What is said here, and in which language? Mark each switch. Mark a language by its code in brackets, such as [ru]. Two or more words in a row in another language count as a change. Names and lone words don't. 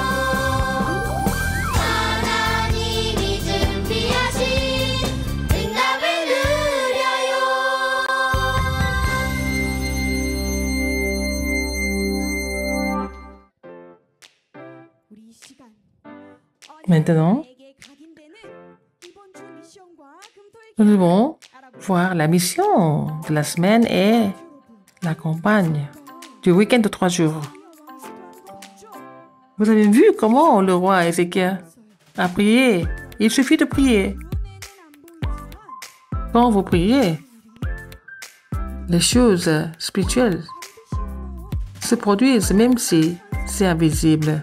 [ko] 하나님이 준비하신 응답을 누려요. 우리 이 시간 [fr] Maintenant, [ko] 내게 각인되는 이번 주 미션과 금토일 [fr] nous devons voir la mission de la semaine et la campagne du week-end de 3 jours. Vous avez vu comment le roi Ézéchiel a prié? Il suffit de prier. Quand vous priez, les choses spirituelles se produisent même si c'est invisible.